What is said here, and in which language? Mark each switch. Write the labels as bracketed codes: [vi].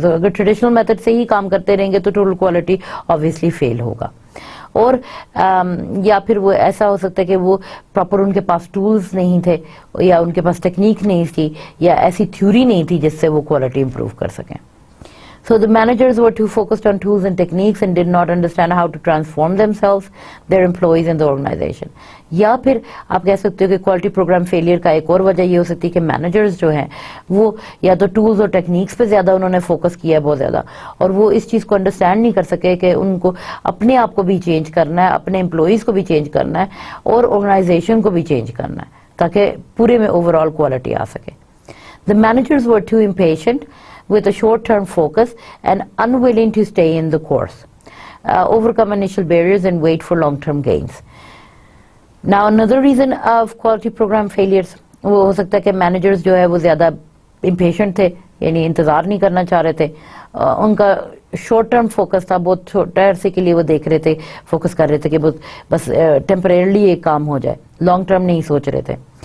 [ur] تو اگر traditional method سے ہی کام کرتے رہیں گے تو ٹوٹل کوالٹی آبویسلی فیل ہوگا. اور یا پھر وہ ایسا ہو سکتا ہے کہ وہ پراپر ان کے پاس ٹولز نہیں تھے, یا ان کے پاس ٹیکنیک نہیں تھی, یا ایسی تھیوری نہیں تھی جس سے وہ کوالٹی امپروو کر سکیں. [en] So the managers were too focused on tools and techniques and did not understand how to transform themselves, their employees and the organization. [ur] یا پھر آپ کہہ سکتے ہو کہ کوالٹی پروگرام فیلئر کا ایک اور وجہ یہ ہو سکتی ہے کہ مینیجرز جو ہیں وہ یا تو ٹولز اور ٹیکنیکس پہ زیادہ انہوں نے فوکس کیا ہے بہت زیادہ, اور وہ اس چیز کو انڈرسٹینڈ نہیں کر سکے کہ ان کو اپنے آپ کو بھی چینج کرنا ہے, اپنے امپلائیز کو بھی چینج کرنا ہے, اور آرگنائزیشن کو بھی چینج کرنا ہے تاکہ پورے میں اوور آل کوالٹی آ سکے. [en] The managers were too impatient with a short-term focus and unwilling to stay in the course, overcome initial barriers and wait for long-term gains. Now another reason of quality program failures [ur] وہ ہو سکتا ہے کہ managers جو ہے وہ زیادہ impatient تھے, یعنی انتظار نہیں کرنا چاہ رہے تھے, ان کا شارٹ ٹرم فوکس تھا, بہت چھوٹے عرصے کے لیے وہ دیکھ رہے تھے, فوکس کر رہے تھے کہ بس ٹیمپریرلی ایک کام ہو جائے, لانگ ٹرم نہیں سوچ رہے تھے.